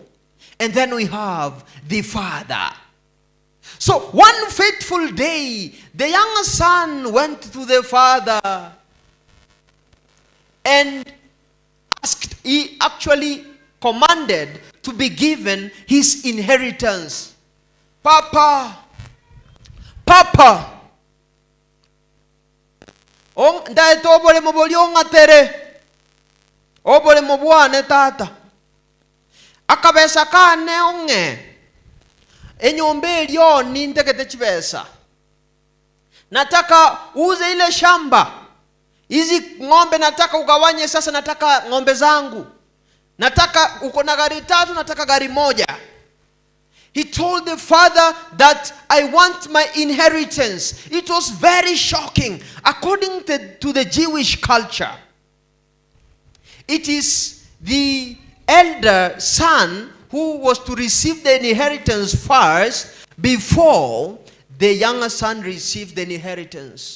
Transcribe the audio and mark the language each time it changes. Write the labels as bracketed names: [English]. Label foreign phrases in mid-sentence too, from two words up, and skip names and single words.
[English] And then we have the father. So one fateful day, the younger son went to the father and he actually commanded to be given his inheritance. [Gusii] Papa, ndae tobole mobolionga tere, obole mobwane tata, akabesa kane onge, enyombe elio nintekete chibesa, [Swahili] nataka uze ile shamba, hizi ng'ombe nataka ugawanye sasa, nataka ng'ombe zangu, nataka uko na gari 3, nataka gari 1. [English] He told the father that I want my inheritance. It was very shocking. According to the Jewish culture, it is the elder son who was to receive the inheritance first before the younger son received the inheritance.